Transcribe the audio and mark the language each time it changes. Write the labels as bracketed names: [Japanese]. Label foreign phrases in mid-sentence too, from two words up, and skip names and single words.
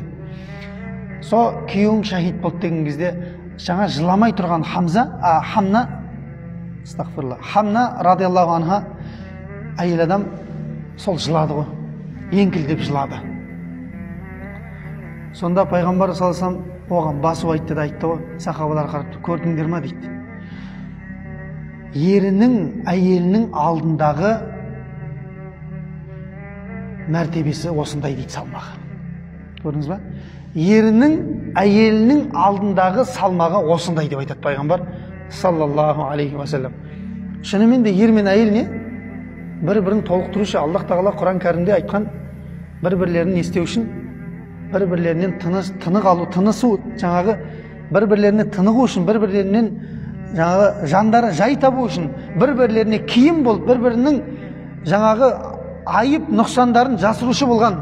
[Kazakh] Со күйеуің шахид болды деген кезде жаңа жыламай тұрған Хамна [Arabic] رضي الله عنها [Kazakh] әйел адам сол жылады ғой, еңкілдеп жылады. Сонда Пайғамбар [Arabic] صلى الله عليه وسلم [Kazakh] оған басу айтты да айтты ғой, сахабалар қарап, көрдіңдер ма дейді. Ерінің, әйелінің алдындағы мәртебесі осындай дейді, салмағы. Көрдіңіз ба? Ерінің, әйелінің алдындағы салмағы осындай деп айтады Пайғамбар [Arabic] صلى الله عليه وسلم. [Kazakh] Шынымен де ер мен әйел не? Бір-бірін толықтырушы. Аллах тағала Құран кәрімде айтқан, бір-бірлерін естеу үшін, бір-бірлерінен тынық алу, тынысу, жаңағы бір-бірлеріне тынығу үшін, бір-бірлерінен жаңағы жандары жай табу үшін, бір-бірлеріне киім болып, бір-бірінің жаңағы айып, нұқсандарын жасырушы болған.